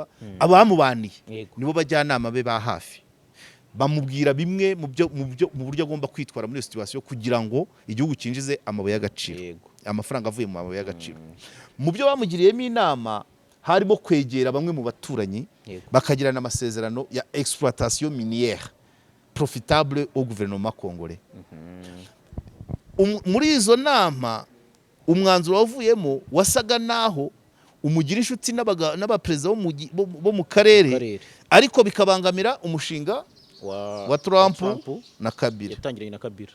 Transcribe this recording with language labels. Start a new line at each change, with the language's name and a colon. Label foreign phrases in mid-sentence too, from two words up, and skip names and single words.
Kinyarwanda: Abamubaniye nibo bajyanama be ba hafi, bamubwira bimwe mu buryo agomba kwitwara muri situation kugira ngo igihugu kinjize amabuye y'agaciro, amafaranga avuye mu mabuye y'agaciro. Mu byo bamugiriyemo inama harimo kwegera bamwe mu baturanyi bakagirana amasezerano ya
French: exploitation minière profitable au gouvernement congolais.
Kinyarwanda: Muri izo nama umwanzuro wavuyemo wasaga naho umugira inshuti n'abaperezida bo mu karere, ariko bikabangamira umushinga wa Trump na Kabila. Yatangiranye na Kabila.